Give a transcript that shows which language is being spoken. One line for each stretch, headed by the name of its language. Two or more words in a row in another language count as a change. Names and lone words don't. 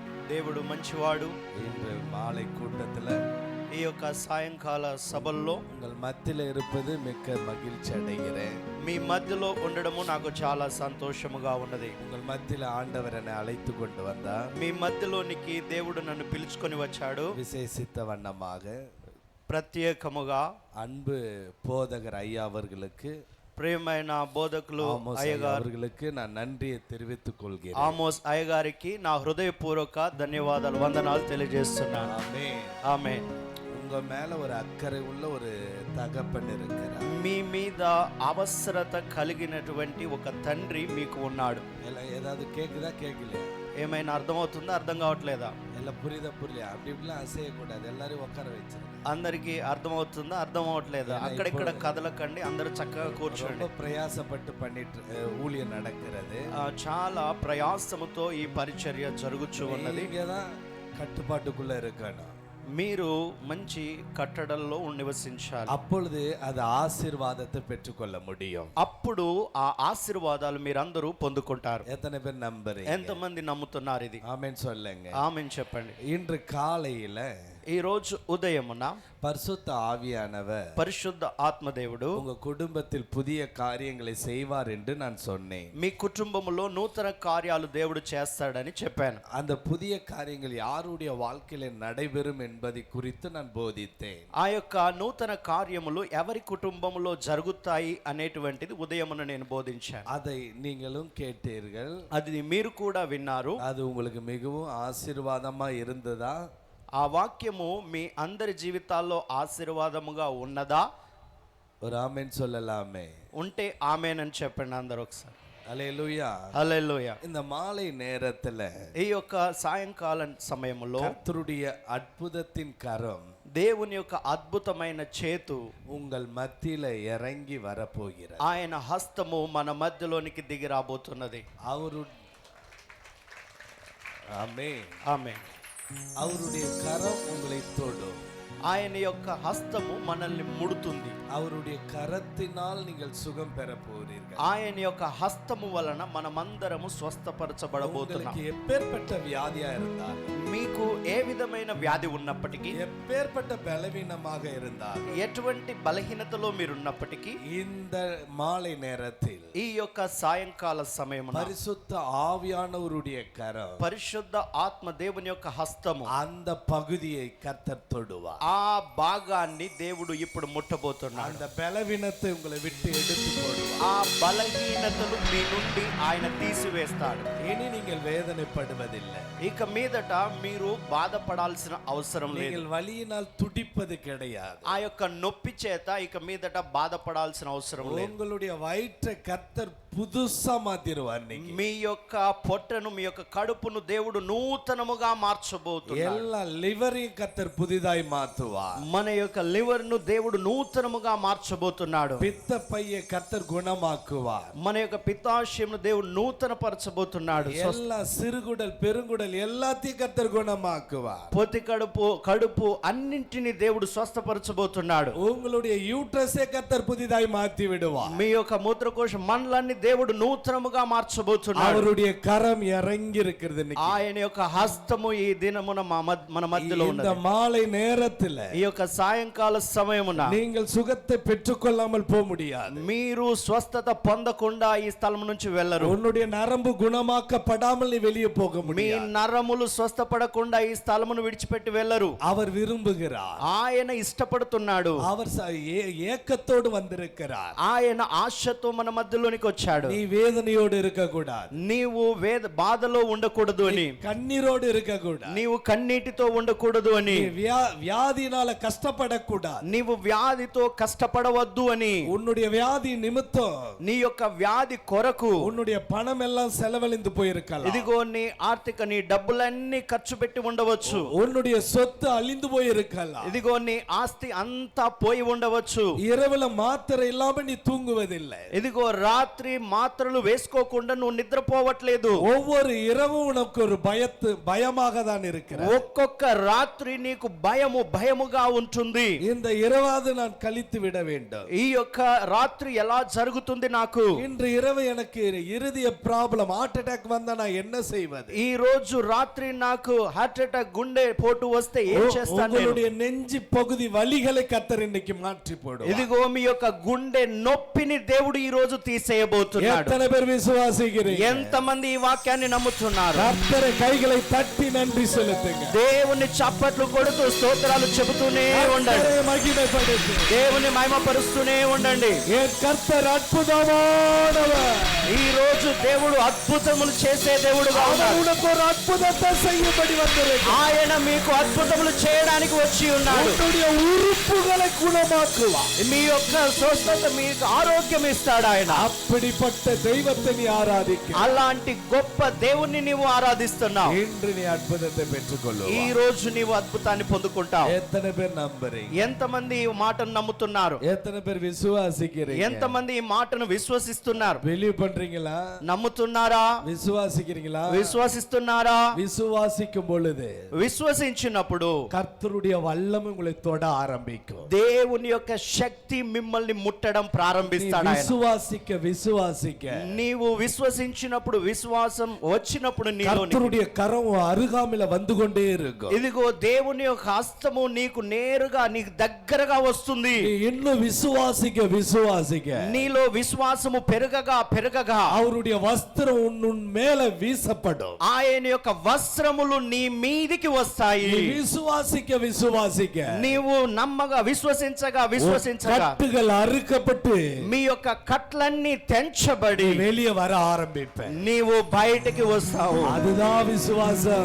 Telugu: దేవుడు మంచివాడు.
Tamil: இன்று மாலை கூட்டத்தில்
Telugu: ఈ యొక్క సాయంకాల సభల్లో
Tamil: உங்கள் மத்தியில் இருப்பது மிக்க மகிழ்ச்சி அடைகிறேன்.
Telugu: మీ మధ్యలో ఉండడము నాకు చాలా సంతోషముగా ఉన్నది.
Tamil: உங்கள் மத்தியில் ஆண்டவர் என்னை அழைத்து கொண்டு வந்தார்.
Telugu: మీ మధ్యలోనికి దేవుడు నన్ను పిలుచుకొని వచ్చాడు.
Tamil: விசேஷித்த வண்ணமாக
Telugu: ప్రత్యేకముగా
Tamil: அன்பு போதகர் ஐயா அவர்களுக்கு,
Telugu: ప్రియమైన బోధకులు అయ్యగారు
Tamil: அவர்களுக்கு நான் நன்றியை தெரிவித்துக் கொள்கிறேன்.
Telugu: ఆమోస్ అయ్యగారికి నా హృదయపూర్వక ధన్యవాదాలు, వందనాలు తెలియజేస్తున్నాను.
Tamil: ஆமென்.
Telugu: ఆమేన్.
Tamil: உங்க மேல ஒரு அக்கறை உள்ள ஒரு தகப்பன் இருக்கிறார்.
Telugu: మీ మీద అవసరత కలిగినటువంటి ఒక తండ్రి మీకు ఉన్నాడు.
Tamil: எல்லாம் ஏதாவது கேக்குதா கேட்கலையா?
Telugu: ఏమైనా అర్థమవుతుందా, అర్థం కావట్లేదా?
Tamil: எல்லாம் புரியுதா புரியலையா? அப்படி இப்படிலாம் அசையக்கூடாது, எல்லாரும் உட்கார வச்சிருங்க.
Telugu: అందరికి అర్థమవుతుందా, అర్థం అవట్లేదా? అక్కడిక్కడ కదలకండి, అందరూ చక్కగా కూర్చోండి.
Tamil: ரொம்ப பிரயாசப்பட்டு பண்ணிட்டு ஊழியம் நடக்கிறது.
Telugu: చాలా ప్రయాసముతో ఈ పరిచర్య జరుగుతూ ఉన్నది.
Tamil: நீங்க தான் கட்டுப்பாட்டுக்குள்ள இருக்கணும்.
Telugu: మీరు మంచి కట్టడల్లో నివసించాలి.
Tamil: அப்பொழுது அது ஆசீர்வாதத்தை பெற்றுக்கொள்ள முடியும்.
Telugu: అప్పుడు ఆ ఆశీర్వాదాలు మీరందరూ పొందుకుంటారు.
Tamil: எத்தனை பேர் நம்புறீங்க?
Telugu: ఎంతమంది నమ్ముతున్నారు ఇది?
Tamil: ஆமென் சொல்லுங்க.
Telugu: ఆమేన్ చెప్పండి.
Tamil: இன்று காலையில
Telugu: ఈ రోజు ఉదయమున
Tamil: பரிசுத்த ஆவியானவர்
Telugu: పరిశుద్ధ ఆత్మదేవుడు
Tamil: உங்க குடும்பத்தில் புதிய காரியங்களை செய்வார் என்று நான் சொன்னேன்.
Telugu: మీ కుటుంబములో నూతన కార్యాలు దేవుడు చేస్తాడని చెప్పాను.
Tamil: அந்த புதிய காரியங்கள் யாருடைய வாழ்க்கையில நடைபெறும் என்பதை குறித்து நான் போதித்தேன்.
Telugu: ఆ యొక్క నూతన కార్యములు ఎవరి కుటుంబములో జరుగుతాయి అనేటువంటిది ఉదయమున నేను బోధించాను.
Tamil: அதை நீங்களும் கேட்டீர்கள்.
Telugu: అది మీరు కూడా విన్నారు.
Tamil: அது உங்களுக்கு மிகவும் ஆசீர்வாதமா இருந்ததா?
Telugu: ఆ వాక్యము మీ అందరి జీవితాల్లో ఆశీర్వాదముగా ఉన్నదా?
Tamil: ஒரு ஆமென் சொல்லலாமே.
Telugu: ఉంటే ఆమేన్ చెప్పండి అందరూ ఒకసారి.
Tamil: அல்லேலூயா.
Telugu: హల్లెలూయా.
Tamil: இந்த மாலை நேரத்துல
Telugu: ఈ యొక్క సాయంకాల సమయంలో
Tamil: கர்த்தருடைய அற்புதத்தின் கரம்
Telugu: దేవుని యొక్క అద్భుతమైన చేతు
Tamil: உங்கள் மத்தியில இறங்கி வரப்போகிறார்.
Telugu: ఆయన హస్తము మన మధ్యలోనికి దిగి రాబోతున్నది.
Tamil: அவரு ஆமென்.
Telugu: ఆమేన్.
Tamil: அவருடைய கரம் உங்களை தொடும்.
Telugu: ఆయన యొక్క హస్తము మనల్ని ముడుతుంది.
Tamil: அவருடைய கரத்தினால் நீங்கள் சுகம் பெற போகிறீர்கள்.
Telugu: ఆయన యొక్క హస్తము వలన మనమందరము స్వస్థపరచబడబోతున్నాం.
Tamil: உங்களுக்கு எப்பேற்பட்ட வியாதியா இருந்தால்,
Telugu: మీకు ఏ విధమైన వ్యాధి ఉన్నప్పటికీ,
Tamil: எப்பேற்பட்ட பலவீனமாக இருந்தால்,
Telugu: ఎటువంటి బలహీనతలో మీరున్నప్పటికీ
Tamil: இந்த மாலை நேரத்தில்
Telugu: ఈ యొక్క సాయంకాల సమయమున
Tamil: பரிசுத்த ஆவியானவருடைய கரம்
Telugu: పరిశుద్ధ ఆత్మ దేవుని యొక్క హస్తము
Tamil: அந்த பகுதியை கர்த்தர் தொடுவார்.
Telugu: ఆ భాగాన్ని దేవుడు ఇప్పుడు ముట్టబోతున్నాడు.
Tamil: அந்த பலவீனத்தை உங்களை விட்டு எடுத்து போடுவார்.
Telugu: ఆ బలహీనతలు మీ నుండి ఆయన తీసివేస్తాడు.
Tamil: இனி நீங்கள் வேதனைப்படுவதில்லை.
Telugu: ఇక మీదట మీరు బాధపడాల్సిన అవసరం లేదు.
Tamil: நீங்கள் வலியினால் துடிப்பது கிடையாது.
Telugu: ఆ యొక్క నొప్పి చేత ఇక మీదట బాధపడాల్సిన అవసరం లేదు.
Tamil: உங்களுடைய வயிற்றை கர்த்தர் புதுசா மாத்திடுவார்.
Telugu: మీ యొక్క పొట్టను, మీ యొక్క కడుపును దేవుడు నూతనముగా మార్చబోతున్నాడు.
Tamil: எல்லா லிவரையும் கர்த்தர் புதிதாய் மாத்துவார்.
Telugu: మన యొక్క లివర్ ను దేవుడు నూతనముగా మార్చబోతున్నాడు.
Tamil: பித்த பையை கர்த்தர் குணமாக்குவார்.
Telugu: మన యొక్క పిత్తాశయమును దేవుడు నూతన పరచబోతున్నాడు.
Tamil: எல்லா சிறுகுடல் பெருங்குடல் எல்லாத்தையும் கர்த்தர் குணமாக்குவார்.
Telugu: పొత్తి కడుపు అన్నింటినీ దేవుడు స్వస్థపరచబోతున్నాడు.
Tamil: உங்களுடைய யூட்ரஸை கர்த்தர் புதிதாய் மாத்தி விடுவார்.
Telugu: మీ యొక్క మూత్రకోశ మండలాన్ని దేవుడు నూతనముగా మార్చబోతున్నాడు.
Tamil: அவருடைய கரம் இறங்கி இருக்கிறது.
Telugu: ఆయన యొక్క హస్తము ఈ దినమున మన మధ్యలో ఉన్నది.
Tamil: இந்த மாலை நேரத்தில்
Telugu: ఈ యొక్క సాయంకాల సమయమున
Tamil: நீங்கள் சுகத்தை பெற்றுக்கொள்ளாமல் போக முடியாது.
Telugu: మీరు స్వస్థత పొందకుండా ఈ స్థలం నుంచి వెళ్ళరు.
Tamil: உன்னுடைய நரம்பு குணமாக்கப்படாமல் நீ வெளியே போக
Telugu: మీ
Tamil: முடியாது.
Telugu: నరములు స్వస్థపడకుండా ఈ స్థలమును విడిచిపెట్టి వెళ్ళరు.
Tamil: அவர் విரும்புகிறார்.
Telugu: ఆయన ఇష్టపడుతున్నాడు.
Tamil: அவர் ஏக்கத்தோடு வந்திருக்கிறார்.
Telugu: ఆయన ఆశతో మన మధ్యలోనికి వచ్చాడు.
Tamil: நீ வேதனையோடு இருக்க கூடாது.
Telugu: నీవు బాధలో ఉండకూడదు అని,
Tamil: கண்ணீரோடு இருக்க கூடாது.
Telugu: నీవు కన్నీటితో ఉండకూడదు అని,
Tamil: வியாதினால கஷ்டப்படக்கூடாது.
Telugu: నీవు వ్యాధితో కష్టపడవద్దు అని,
Tamil: உன்னுடைய வியாதி நிமித்தம்
Telugu: నీ యొక్క వ్యాధి కొరకు
Tamil: உன்னுடைய பணம் எல்லாம் செலவழிந்து போயிருக்கலாம்.
Telugu: ఇదిగో నీ నీ డబ్బులన్నీ ఖర్చు పెట్టి ఉండవచ్చు.
Tamil: உன்னுடைய சொத்து அழிந்து போயிருக்கலாம்.
Telugu: ఇదిగో నీ ఆస్తి అంతా పోయి ఉండవచ్చు.
Tamil: இரவுல மாத்திரை இல்லாம நீ தூங்குவதில்லை.
Telugu: ఇదిగో రాత్రి మాత్రలు వేసుకోకుండా నువ్వు నిద్రపోవట్లేదు.
Tamil: ஒவ்வொரு இரவும் உனக்கு ஒரு பயமாக தான் இருக்கிறது.
Telugu: ఒక్కొక్క రాత్రి నీకు భయముగా ఉంటుంది.
Tamil: இந்த இரவாவது நான் கழித்து விட வேண்டும்.
Telugu: ఈ యొక్క రాత్రి ఎలా జరుగుతుంది నాకు?
Tamil: இன்று இரவு எனக்கு இருதய ப்ராப்ளம்,
English: heart attack
Tamil: வந்தா நான் என்ன செய்வது?
Telugu: ఈ రోజు రాత్రి నాకు
English: heart attack,
Telugu: గుండె పోటు వస్తే ఏం చేస్తాను?
Tamil: உங்களுடைய நெஞ்சு பகுதி வலிகளை கர்த்தர் இன்னைக்கு மாற்றி போடுவார்.
Telugu: ఇదిగో మీ యొక్క గుండె నొప్పిని దేవుడు ఈ రోజు తీసేయబోతున్నాడు.
Tamil: எத்தனை பேர் விசுவாசிக்கிறீங்க?
Telugu: ఎంతమంది ఈ వాక్యాన్ని నమ్ముతున్నారు?
Tamil: கர்த்தரை கைகளை தட்டி நன்றி செலுத்துங்க.
Telugu: దేవుని చప్పట్లు కొడుతూ స్తోత్రాలు చెబుతూనే ఉండండి.
Tamil: மகிமைப்படுத்து.
Telugu: దేవుని మహిమపరుస్తూనే ఉండండి.
Tamil: என் கர்த்தர் அற்புதமானவர்.
Telugu: ఈ రోజు దేవుడు అద్భుతములు చేసే దేవుడుగా ఉన్నాడు.
Tamil: உனக்கு ஒரு அற்புதத்தை செய்யும்படி வந்திருக்கிறார்.
Telugu: ఆయన మీకు అద్భుతములు చేయడానికి వచ్చి ఉన్నాడు.
Tamil: உன்னுடைய உறுப்புகளை குணமாக்குவார்.
Telugu: మీ యొక్క స్వస్థత, మీకు ఆరోగ్యం ఇస్తాడు ఆయన.
Tamil: அப்படிப்பட்ட தெய்வத்தை நீ ஆராதிக்க.
Telugu: అలాంటి గొప్ప దేవుణ్ణి నీవు ఆరాధిస్తున్నావు.
Tamil: இன்று நீ అద్భుతத்தை పెట్టుకొల్లు.
Telugu: ఈ రోజు నీవు అద్భుతాన్ని పొందుకుంటావు.
Tamil: எத்தனை பேர் நம்புறீங்க?
Telugu: ఎంతమంది ఈ మాటను నమ్ముతున్నారు?
Tamil: எத்தனை பேர் விசுவாசிக்கிறீங்க?
Telugu: ఎంతమంది ఈ మాటను విశ్వసిస్తున్నారు?
Tamil: பிலீவ் பண்றீங்களா?
Telugu: నమ్ముతున్నారా?
Tamil: விசுவாசிக்கிறீங்களா?
Telugu: విశ్వసిస్తున్నారా?
Tamil: விசுவாசிக்கும் பொழுது
Telugu: విశ్వసించినప్పుడు
Tamil: கர்த்தருடைய வல்லமை உங்களை தொட ஆரம்பிக்கும்.
Telugu: దేవుని యొక్క శక్తి మిమ్మల్ని ముట్టడం ప్రారంభిస్తాడు ఆయన.
Tamil: விசுவாசிக்க விசுவாசிக்க
Telugu: నీవు విశ్వసించినప్పుడు, విశ్వాసం వచ్చినప్పుడు నీలో
Tamil: கர்த்தருடைய கரம் அருகாமையில வந்து கொண்டே இருக்கும்.
Telugu: ఇదిగో దేవుని యొక్క హస్తము నీకు నేరుగా, నీకు దగ్గరగా వస్తుంది.
Tamil: நீ இன்னும் விசுவாசிக்க விசுவாசிக்க
Telugu: నీలో విశ్వాసము పెరగగా
Tamil: அவருடைய வஸ்திரம் உன் மேல வீசப்படும்.
Telugu: ఆయన యొక్క వస్త్రములు నీ మీదికి వస్తాయి.
Tamil: விசுவாசிக்க விசுவாசிக்க
Telugu: నీవు నమ్మగా, విశ్వసించగా
Tamil: கட்டுகள் அறுக்கப்பட்டு
Telugu: మీ యొక్క కట్లన్నీ తెంచబడి
Tamil: வெளியே வர ఆరంభిப்ப.
Telugu: నీవు బయటికి వస్తావు.
Tamil: அதுதான் விசுவாசம்.